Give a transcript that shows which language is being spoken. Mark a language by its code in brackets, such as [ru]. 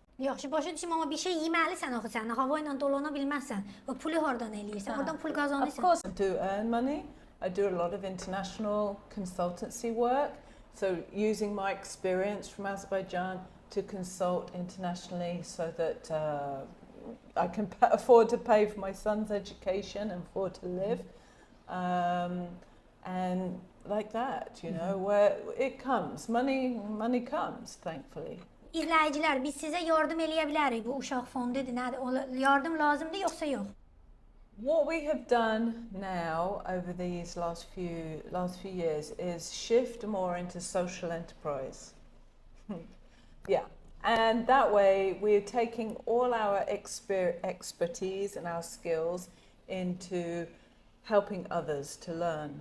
[az] Yaxşı, başa düşüm, amma bir şey yeməlisən axı sən, hava ilə dolana bilməzsən. O pulu hardan eləyirsən? Oradan pul qazanırsan. [en] Of course, I do earn money. I do a lot of international consultancy work. So using my experience from Azerbaijan to consult internationally so that I can afford to pay for my son's education and afford to live. And like that, you know, where it comes, money comes, thankfully. [az] İzləyicilər, biz sizə yardım eləyə bilərik. Bu uşaq fondudur, nədir? Yardım lazımdır yoxsa yox? [en] What we have done now over these last few years is shift more into social enterprise. Yeah, and that way we're taking all our expertise and our skills into helping others to learn.